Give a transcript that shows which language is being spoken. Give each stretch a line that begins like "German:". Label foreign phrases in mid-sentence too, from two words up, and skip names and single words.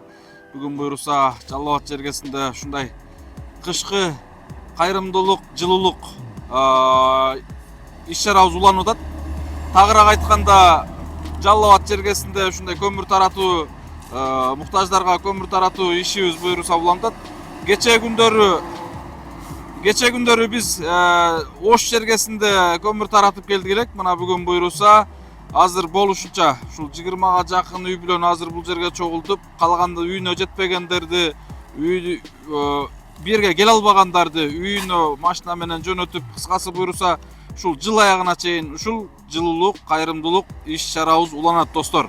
Kyrgyz: Бүгүн буюрса Жалал Абад жергесинде ушундай кышкы кайрымдуулук, жылуулук иш-чарабыз уланып атат. Тагыраак айтканда, Жалал Абад жергесинде ушундай көмүр таратуу, муктаждарга көмүр таратуу ишибиз буюрса уланып атат. Кечээ күндөрү биз Oş жергесинде көмүр таратып келдик элек. Мына бүгүн буйруса азыр болушунча ушул 20га жакын үй бүлөнү азыр бул жерге чогултуп, калганда үйүнө жетпегендерди, бир жерге келе албагандарды үйүнө машина менен жөнөтүп, кыскасы буйруса ушул жыл аягына чейин ушул жылуулук, кайрымдуулук иш-чарабыз уланат достор.